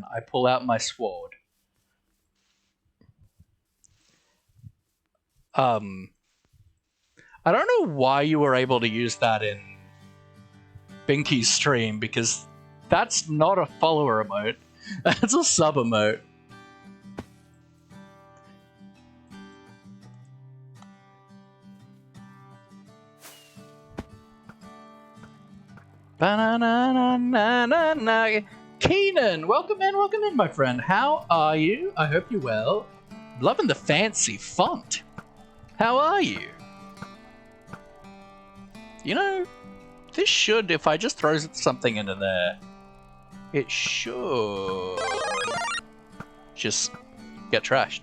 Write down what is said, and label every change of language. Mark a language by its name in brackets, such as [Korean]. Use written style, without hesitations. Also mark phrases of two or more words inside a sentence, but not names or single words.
[English] I pull out my sword. I don't know why you were able to use that in Binky's stream, because that's not a follower emote. That's a sub emote. Ba-na-na-na-na-na-na. Keenan, welcome in, my friend. How are you? I hope you're well. Loving the fancy font. How are you? You know, this should, if I just throw something into there, it should just get trashed.